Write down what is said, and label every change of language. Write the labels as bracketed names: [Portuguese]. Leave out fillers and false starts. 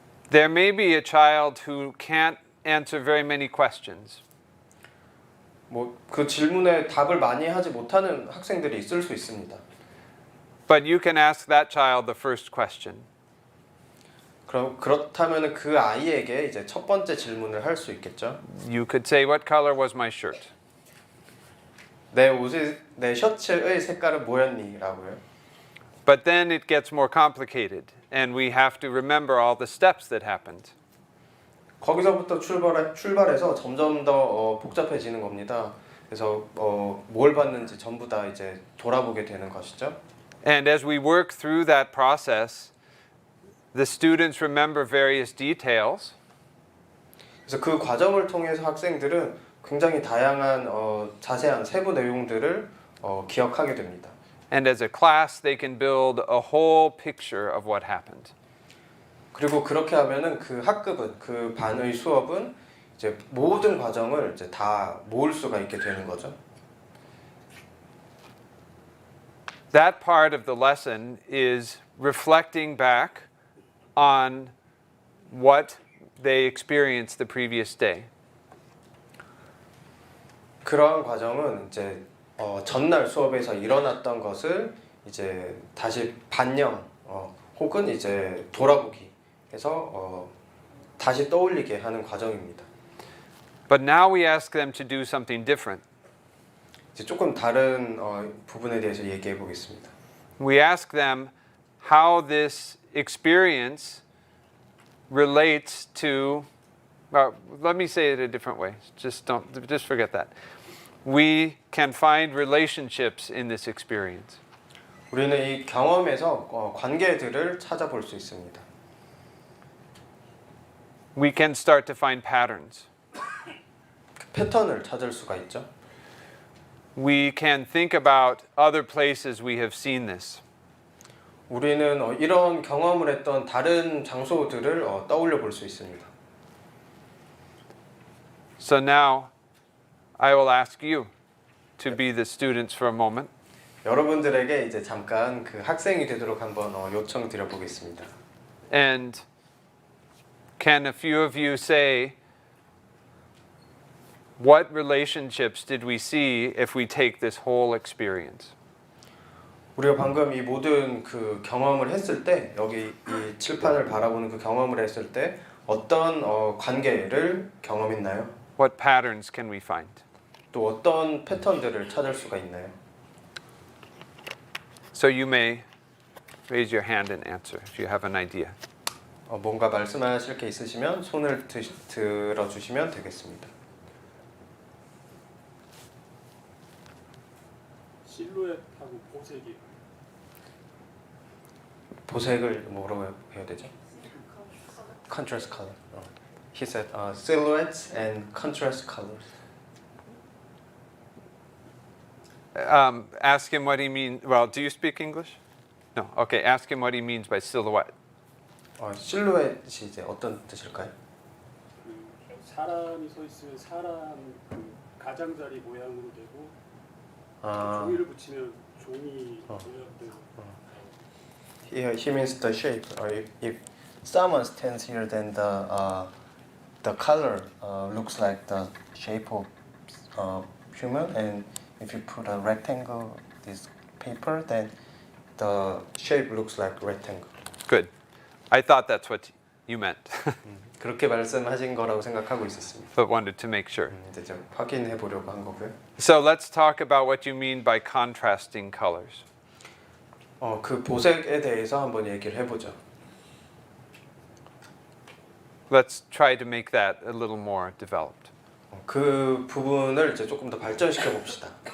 [English] There may be a child who can't answer very many questions. [Korean] 그 질문에 답을 많이 하지 못하는 학생들이 있을 수 있습니다. [English] But you can ask that child the first question. [Korean] 그렇다면 그 아이에게 이제 첫 번째 질문을 할 수 있겠죠. [English] You could say, what color was my shirt? [Korean] 내 셔츠의 색깔은 뭐였니?라고요. [English] But then it gets more complicated and we have to remember all the steps that happened. [Korean] 거기서부터 출발해서 점점 더 복잡해지는 겁니다. 그래서 뭘 봤는지 전부 다 이제 돌아보게 되는 것이죠. [English] And as we work through that process, the students remember various details. [Korean] 그래서 그 과정을 통해서 학생들은 굉장히 다양한 자세한 세부 내용들을 기억하게 됩니다. [English] And as a class, they can build a whole picture of what happened. [Korean] 그리고 그렇게 하면은 그 학급은 그 반의 수업은 이제 모든 과정을 이제 다 모을 수가 있게 되는 거죠. [English] That part of the lesson is reflecting back on what they experienced the previous day. [Korean] 그러한 과정은 이제 전날 수업에서 일어났던 것을 이제 다시 반영 혹은 이제 돌아보기 해서 다시 떠올리게 하는 과정입니다. [English] But now we ask them to do something different. [Korean] 이제 조금 다른 부분에 대해서 얘기해 보겠습니다. [English] We ask them how this experience relates to, let me say it a different way. Just forget that. We can find relationships in this experience. [Korean] 우리는 이 경험에서 관계들을 찾아볼 수 있습니다. [English] We can start to find patterns. [Korean] 패턴을 찾을 수가 있죠. [English] We can think about other places we have seen this. [Korean] 우리는 이런 경험을 했던 다른 장소들을 떠올려 볼 수 있습니다. [English] So now I will ask you to be the students for a moment. [Korean] 여러분들에게 이제 잠깐 그 학생이 되도록 한번 요청드려 보겠습니다. [English] And can a few of you say, what relationships did we see if we take this whole experience? [Korean] 우리가 방금 이 모든 그 경험을 했을 때 여기 이 칠판을 바라보는 그 경험을 했을 때 어떤 관계를 경험했나요? [English] What patterns can we find? [Korean] 또 어떤 패턴들을 찾을 수가 있나요? [English] So you may raise your hand and answer if you have an idea. [Korean] 뭔가 말씀하실 게 있으시면 손을 들어주시면 되겠습니다. 실루엣하고 보색이 보색을 뭐라고 해야 되죠? [English] Contrast color. He said silhouettes and contrast colors. Ask him what he means. Well, do you speak English? No. Okay, ask him what he means by silhouette. [Korean] 실루엣이 이제 어떤 뜻일까요? 사람이 서 있으면 사람 그 가장자리 모양으로 되고 아, 종이를 붙이면 종이 모양대로. [English] he means the shape. If someone stands here, then the color looks like the shape of human, and if you put a rectangle this paper, then the shape looks like rectangle. Good. I thought that's what you meant, [Korean] 그렇게 말씀하신 거라고 생각하고 있었습니다. [English] but wanted to make sure. [Korean] 이제 좀 확인해 보려고 한 거고요. [English] So let's talk about what you mean by contrasting colors. [Korean] 그 보색에 대해서 한번 얘기를 해보죠. [English] Let's try to make that a little more developed. [Korean] 그 부분을 이제 조금 더 발전시켜 봅시다.